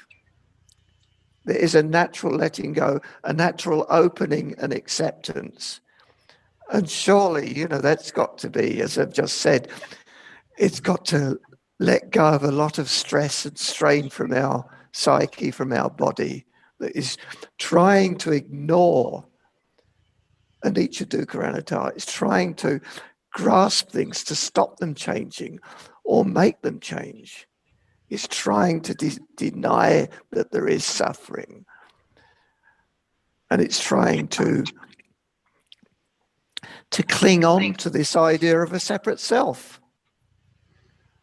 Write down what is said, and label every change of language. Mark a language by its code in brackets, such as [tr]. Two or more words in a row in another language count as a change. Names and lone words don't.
[en] There is a natural letting go, a natural opening and acceptance. And surely, that's got to be, as I've just said, it's got to let go of a lot of stress and strain from our psyche, from our body, that is trying to ignore [pi] anicca dukkha anatta. [en] It's trying to grasp things to stop them changing or make them change. It's trying to deny that there is suffering. And it's trying to cling on to this idea of a separate self.